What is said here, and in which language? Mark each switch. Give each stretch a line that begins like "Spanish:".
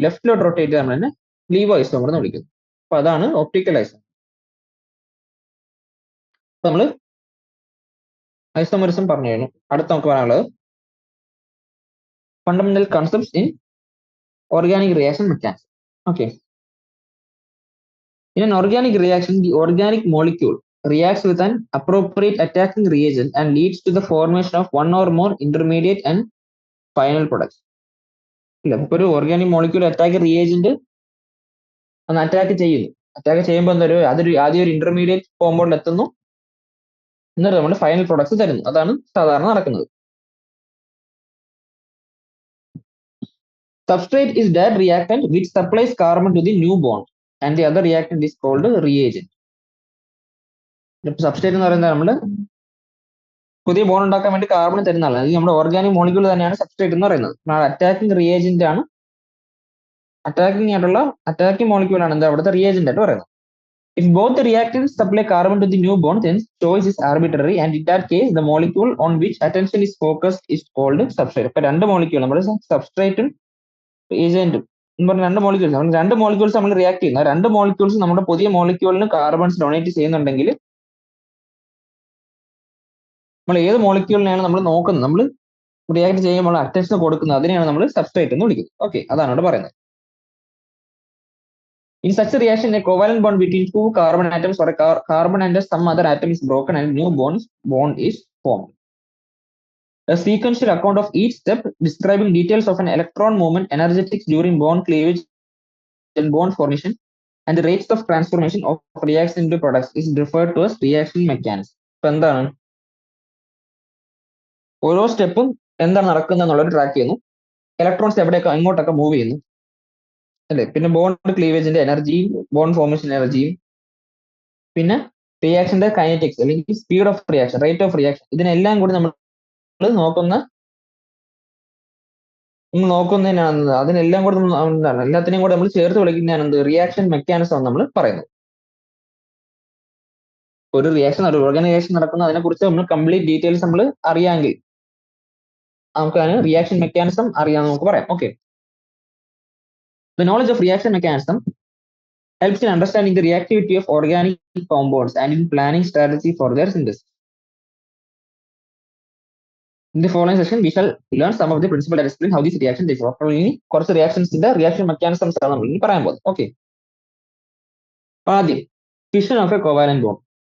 Malayalam: ലെഫ്റ്റിലോട്ട് rotate ചെയ്ത് നമ്മൾ തന്നെ ലീവോ ഐസോമർ എന്ന് വിളിക്കുന്നു. അപ്പൊ അതാണ് ഒപ്റ്റിക്കൽ ഐസോമർ. നമ്മൾ ഐസോമറിസം പറഞ്ഞു കഴിഞ്ഞു. അടുത്ത നമുക്ക് പറയാനുള്ളത് fundamental concepts in organic reaction mechanism.
English: Okay. In an organic reaction, the organic molecule reacts with an appropriate attacking reagent and leads to the formation of one or more intermediate and final products.
Malayalam: ഇല്ല, ഇപ്പൊ ഒരു organic molecule attack reagent ഒന്ന് attack ചെയ്യുന്നു. Attack ചെയ്യുമ്പോൾ എന്തൊരു ആദ്യം ഒരു intermediate compound എത്തുന്നു, എന്നിട്ട് നമ്മൾ ഫൈനൽ പ്രൊഡക്ട്സ് തരുന്നു. അതാണ് സാധാരണ നടക്കുന്നത്.
English: Substrate is that reactant which supplies carbon to the new bond and the other reactant is called reagent.
Malayalam: Substrate എന്ന് പറയുന്നത് നമ്മൾ പുതിയ ബോണ്ട് ഉണ്ടാക്കാൻ വേണ്ടി കാർബൺ തരുന്ന ആളാണ്. അത് നമ്മുടെ ഓർഗാനിക് മോളിക്യൂൾ തന്നെയാണ് സബ്സ്ട്രേറ്റ് എന്ന് പറയുന്നത്. അറ്റാക്കിംഗ് റിയേജന്റ് ആണ്, അറ്റാക്കിംഗ് മോളിക്യൂൾ ആണ് എന്താ അവിടുത്തെ റിയേജന്റ് ആയിട്ട് പറയുന്നത്.
English: If both the reactants supply carbon to the new bond, then choice is arbitrary, and in that case, the molecule on which attention is focused is called substrate.
Malayalam: ഇപ്പൊ രണ്ട് molecule നമ്മൾ സബ്സ്ട്രേറ്റും ഏജന്റും എന്ന് പറഞ്ഞ രണ്ട് മോളിക്യൂൾസ് നമ്മൾ react ചെയ്യുന്ന രണ്ട് molecules നമ്മുടെ പുതിയ മോളിക്യൂളിന് കാർബൺസ് ഡൊണേറ്റ് ചെയ്യുന്നുണ്ടെങ്കിൽ നമ്മൾ ഏത് മോളിക്യൂളിനെയാണ് നമ്മൾ നോക്കുന്നത്, നമ്മൾ റിയാക്ട് ചെയ്യുമ്പോൾ അറ്റൻഷൻ കൊടുക്കുന്നത്, അതിനെയാണ് നമ്മൾ സബ്സ്ട്രേറ്റ് എന്ന് വിളിക്കുന്നത്. ഓക്കെ, അതാണ് ഇവിടെ പറയുന്നത്.
English: In such a reaction, a covalent bond between two carbon atoms or a carbon and some other atom is broken and a new bond is formed. A sequential account of each step describing details of an electron movement, energetics during bond cleavage and bond formation, and the rates of transformation of reaction into products is referred to as reaction mechanism.
Malayalam: ഇപ്പൊ എന്താണ് ഓരോ സ്റ്റെപ്പും എന്താണ് നടക്കുന്നത് എന്നുള്ളത് track ചെയ്യുന്നു. Electrons എവിടെയൊക്കെ എങ്ങോട്ടൊക്കെ move ചെയ്യുന്നു അല്ലെ, പിന്നെ ബോണ്ട് ക്ലീവേജിന്റെ എനർജിയും ബോണ്ട് ഫോർമേഷൻ എനർജിയും, പിന്നെ റിയാക്ഷന്റെ കൈനറ്റിക്സ് അല്ലെങ്കിൽ speed of reaction, rate of reaction, ഇതിനെല്ലാം കൂടി നമ്മൾ നോക്കുന്നതിനാണ്. അതിനെല്ലാം കൂടി എല്ലാത്തിനെയും കൂടെ നമ്മൾ ചേർത്ത് വിളിക്കുന്നതാണ് എന്ത് റിയാക്ഷൻ മെക്കാനിസം നമ്മൾ പറയുന്നത്. ഒരു ഓർഗാനിക് റിയാക്ഷൻ നടക്കുന്ന അതിനെ കുറിച്ച് നമ്മൾ കംപ്ലീറ്റ് ഡീറ്റെയിൽസ് നമ്മൾ അറിയാമെങ്കിൽ നമുക്ക് റിയാക്ഷൻ മെക്കാനിസം അറിയാമെന്ന് നമുക്ക് പറയാം.
English: Okay, the knowledge of reaction mechanism helps in understanding the reactivity of organic compounds and in planning strategy for their synthesis. In the following session, we shall learn some of the principles that explain how these reactions differ.
Malayalam: അപ്പോൾ ഇനി കുറച്ച് റിയാക്ഷൻസിന്റെ reaction mechanisms ആണ് നമ്മൾ ഇനി പറയാൻ പോകുന്നത്. Okay, ആദ്യം fission of A covalent bond.